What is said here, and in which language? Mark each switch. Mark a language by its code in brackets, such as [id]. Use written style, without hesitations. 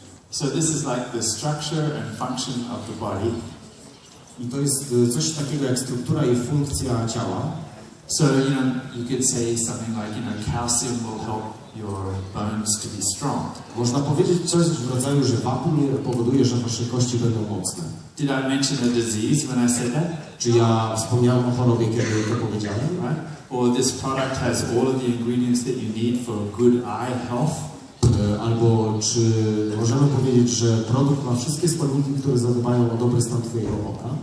[en] So this is like the structure and function of the body. [pl] I to jest coś takiego jak struktura i funkcja ciała. [en] So, you know, you could say something like, you know, calcium will help your bones to be strong. [pl] Można powiedzieć coś w rodzaju, że wapń powoduje, że wasze kości będą mocne. [en] Did I mention a disease when I said that? [pl] Czy ja wspomniałem o chorobie, kiedy to powiedziałem? [en] Right? Or this product has all of the ingredients that you need for good eye health? [pl] Albo czy możemy powiedzieć, że produkt ma wszystkie składniki, które zadbają o dobry stan twojego oka?